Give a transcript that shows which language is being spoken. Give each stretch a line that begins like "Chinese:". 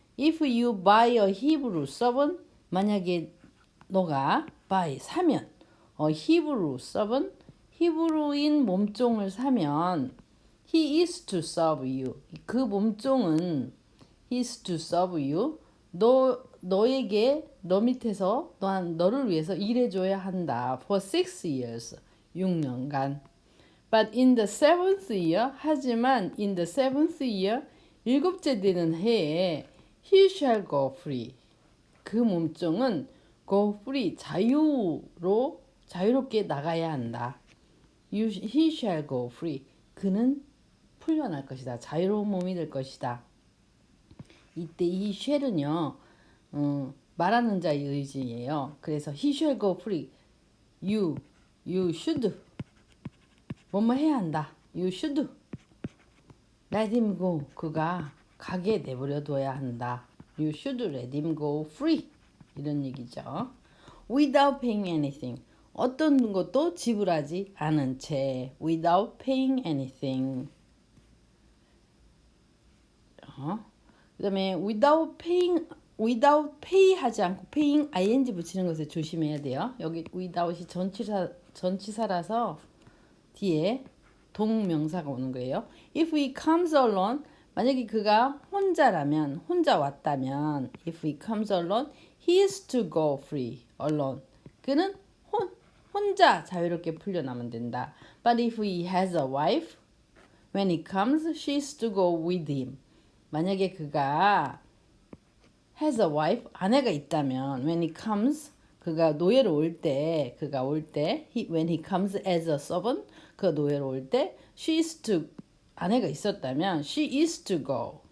English: If you buy a Hebrew servant,
Korean: 만약에 너가 사면
English: Hebrew servant,
Korean: 히브리인 몸종을 사면
English: he is to serve you.
Korean: 그 몸종은
English: he is to serve you.
Korean: 너 밑에서 너를 위해서 일해줘야 한다.
English: For 6 years.
Korean: 6년간.
English: But in the 7th year, 하지만 in the 7th year,
Korean: 일곱째 되는 해에
English: he shall go free.
Korean: 그 몸종은 go free, 자유롭게 나가야 한다.
English: He shall go free.
Korean: 그는 풀려날 것이다. 자유로운 몸이 될 것이다. 이때 이 shall은요, 말하는 자의 의지예요.
English: 그래서 he shall go free. You should.
Korean: 뭐뭐 해야 한다.
English: You should. Let him go.
Korean: 그가 가게 내버려 둬야 한다.
English: You should let him go free.
Korean: 이런 얘기죠.
English: Without paying anything.
Korean: 어떤 것도 지불하지 않은 채.
English: Without paying anything.
Korean: 그 다음에 without pay 하지 않고 paying ing 붙이는 것에 조심해야 돼요. 여기 without이 전치사라서 뒤에 동명사가 오는 거예요.
English: If he comes alone,
Korean: 만약에 그가 혼자 왔다면
English: if he comes alone, he is to go free alone.
Korean: 그는 혼자 자유롭게 풀려나면 된다.
English: But if he has a wife, when he comes, she is to go with him.
Korean: 만약에 그가
English: has a wife,
Korean: 아내가 있다면
English: when he comes,
Korean: 그가 노예로 올 때,
English: when he comes as a servant,
Korean: 그 노예로 올 때, 아내가 있었다면
English: she is to go.